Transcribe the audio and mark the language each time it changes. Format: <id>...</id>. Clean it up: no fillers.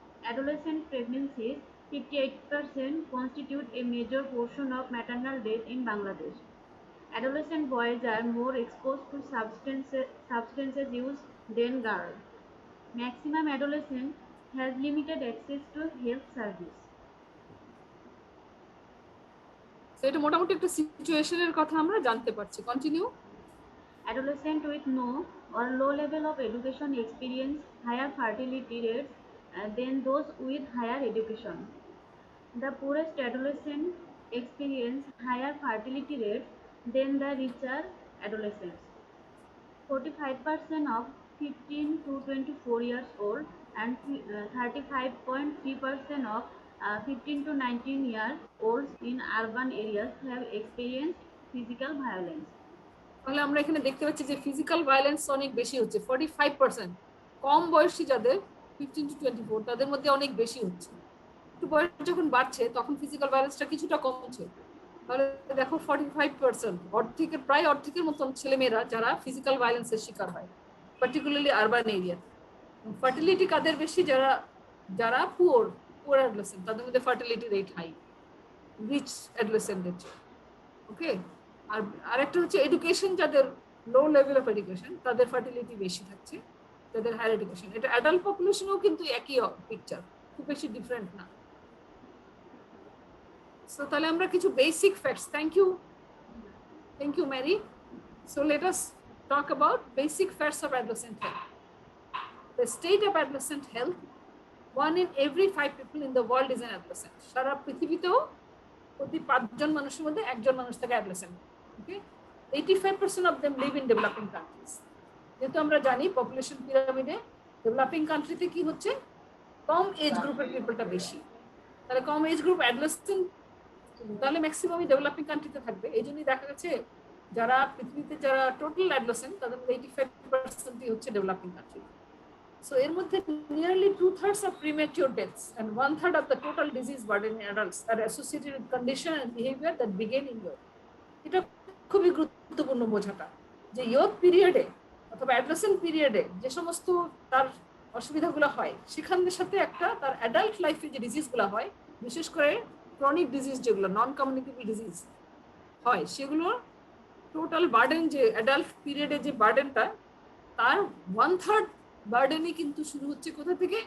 <en>Adolescent pregnancies 58% constitute a major portion of maternal death in Bangladesh. Adolescent boys are more exposed to substances use than girls. Maximum adolescent has limited access to health service. So</en> <bn>এটা মোটামুটি একটা সিচুয়েশনের কথা আমরা জানতে পারছি।</bn> <en>Continue. Adolescents with no or low level of education experience higher fertility rates than those with higher education. The poorest adolescents experience higher fertility rates than the richer adolescents. 45% of 15 to 24 years old and 35.3% of 15 to 19 years olds in urban areas have experienced physical violence.</en> <bn>তাহলে আমরা এখানে দেখতে পাচ্ছি যে physical violence অনেক বেশি হচ্ছে। 45% কম বয়সী যাদের 15 to 24 তাদের মধ্যে অনেক বেশি হচ্ছে। একটু বয়স যখন বাড়ছে তখন ফিজিক্যাল ভায়োলেন্সটা কিছুটা কমছে। তাহলে দেখো 45% অর্ধেকের প্রায় অর্ধেকের মতন ছেলেমেয়েরা যারা ফিজিক্যাল ভায়োলেন্সের শিকার হয়, পার্টিকুলারলি আরবান এরিয়া। ফার্টিলিটি কাদের বেশি? যারা পুয়ার অ্যাডোলেসেন্ট, তাদের মধ্যে ফার্টিলিটি রেট হাই রিচ অ্যাডোলেসেন্টদের চেয়ে। ওকে, আর আরেকটা হচ্ছে এডুকেশন, যাদের লো লেভেল অফ এডুকেশন তাদের ফার্টিলিটি বেশি থাকছে, যাদের হায়ার এডুকেশন। এটা অ্যাডাল্ট পপুলেশনেও কিন্তু একই পিকচার, খুব বেশি ডিফারেন্ট না। সো তাহলে আমরা কিছু basic facts,</bn> <en>thank you</en> <bn>marry.</bn> <en>So let us talk about basic facts of adolescent health. The state of adolescent health, 1 in every 5 people in the world is an adolescent.</en> <bn>সারা পৃথিবীতেও প্রতি 5 জন মানুষের মধ্যে একজন মানুষ থাকে adolescent.</bn> <en>Okay, 85% of them live in developing countries.</en> <bn>যেহেতু আমরা জানি population পিরামিডে developing কান্ট্রিতে কি হচ্ছে, কম এজ গ্রুপের পিপলটা বেশি। তাহলে কম এজ গ্রুপ অ্যাডোলেসেন্ট তাহলে ম্যাক্সিমামই ডেভেলপিং কান্ট্রিতে থাকবে। এই জন্যই দেখা গেছে যারা পৃথিবীতে যারা টোটাল অ্যাডোলেসেন্ট তাদের মধ্যে 85%ই হচ্ছে ডেভেলপিং কান্ট্রি।</bn> <en>So</en> <bn>এর মধ্যে</bn> <en>nearly 2/3 of premature deaths and 1/3 of the total disease burden in adults are associated with condition and behavior that begin in youth.</en> <bn>এটা খুবই গুরুত্বপূর্ণ বোঝাটা, যে ইয়থ পিরিয়ডে অথবা অ্যাডোলেসেন্ট পিরিয়ডে যে সমস্ত তার অসুবিধাগুলো হয় সেখানের সাথে একটা তার অ্যাডাল্ট লাইফে যে ডিজিজগুলো হয়, বিশেষ করে ক্রনিক ডিজিজ যেগুলো নন কমিউনিকেবল ডিজিজ হয়, সেগুলো টোটাল বার্ডেন যে অ্যাডাল্ট পিরিয়ডে যে বার্ডেনটা তার 1/3 বার্ডেনই কিন্তু শুরু হচ্ছে কোথা থেকে?</bn>